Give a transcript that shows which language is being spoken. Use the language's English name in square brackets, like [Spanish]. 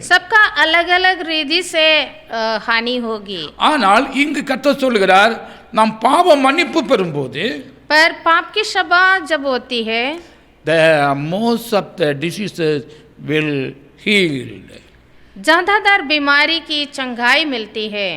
[Hindi] सबका अलग अलग रीति से हानि होगी. [Tamil] ஆனால் இங்கு கர்த்தர் சொல்கிறார், நாம் பாவ மன்னிப்பு பெறும்போது [Hindi] पर पाप की क्षमा जब होती है, [English] the most of the diseases will healed. [Hindi] ज्यादातर बीमारी की चंगाई मिलती है.